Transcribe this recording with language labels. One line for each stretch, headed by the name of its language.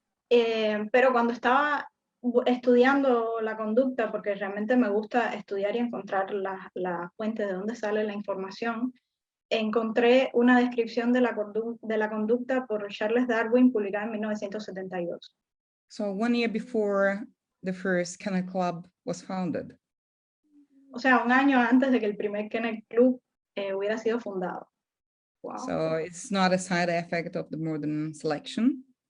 Spanish: Pero cuando estaba estudiando la conducta, porque realmente me gusta estudiar y encontrar la fuente de dónde sale la información, encontré una descripción de la conducta por Charles Darwin publicada en 1972.
English: So 1 year before the first Kennel Club was founded.
Spanish: O sea, 1 año antes de que el primer Kennel Club hubiera sido fundado.
English: Wow. So it's not a side effect of the modern selection.